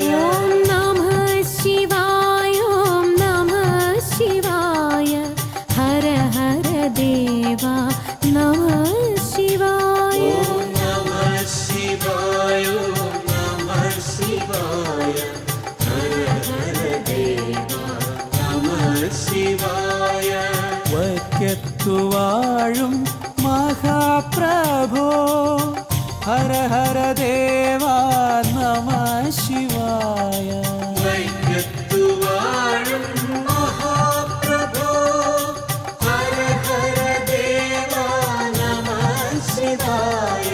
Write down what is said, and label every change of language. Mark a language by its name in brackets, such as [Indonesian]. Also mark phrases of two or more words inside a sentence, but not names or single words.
[Sanskrit] ॐ नमः शिवाय ॐ नमः शिवाय हर हर देवा नमः शिवाय ॐ नमः शिवाय ॐ नमः शिवाय हर हर देवा नमः शिवाय [Malayalam] വയ്ക്കത്തുവാഴും മഹാപ്രഭോ [Sanskrit] हर हर देवा नमः शिवाय [Malayalam] വൈക്കത്തുവാഴും മഹാപ്രഭോ [Sanskrit] हर हर देवा नमः शिवाय